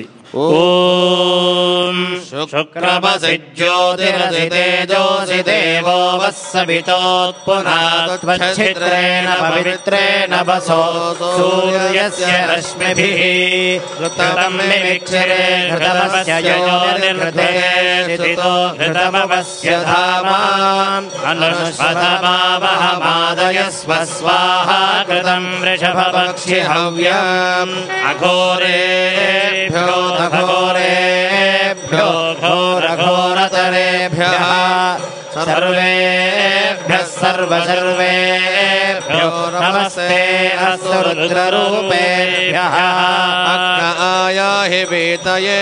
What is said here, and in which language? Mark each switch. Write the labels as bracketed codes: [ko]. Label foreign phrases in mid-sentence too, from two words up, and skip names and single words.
[sa] ओं शुक्रमसि ज्योतिरसितेजोसि देवो वस्सवितोत्पुनात्वच्छिद्रेण पवित्रेण वसो सूर्यस्य रश्मिभिः घृतं मिमिक्षिरे घृतमस्य योनिर्घृते स्थितो घृतमवस्य धामा अनुष्पथमावहमादयस्व स्वाहा घृतं वृषभपक्षि हव्यं अघोरेभ्यो घोरेभ्यो घोरघोरतरेभ्यः सर्वेभ्यः सर्वसर्वेभ्यो नमस्ते अस्तु रुद्ररूपेभ्यः. अग्न आयाहि वेतये